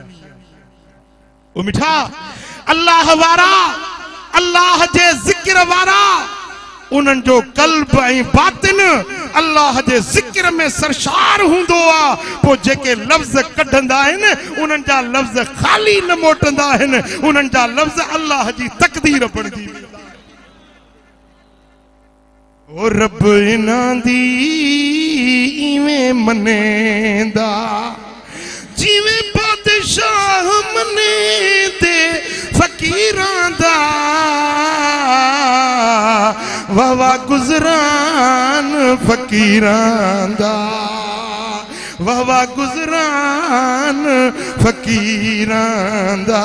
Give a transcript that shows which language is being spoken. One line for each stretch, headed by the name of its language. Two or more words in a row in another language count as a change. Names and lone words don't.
Sindhi: ओ मिठा अल्लाह वारा, अल्लाह जे ज़िक्र वारा, उन्हनि जो कल्ब ऐं बातिन अल्लाह जे ज़िक्र में सरशार हूंदो आ। पो जेके लफ्ज़ कढंदा आहिनि, उन्हनि जा लफ्ज़ खाली न मोटंदा आहिनि, उन्हनि जा लफ्ज़ अल्लाह जी तक़दीर बणजी वेंदा।
Saraiki: او رب انہاں دی ایویں منیندا جیویں بادشاہ منیندے فقیراں دا. واہ واہ گزران فقیراں دا، واہ واہ گزران فقیراں دا.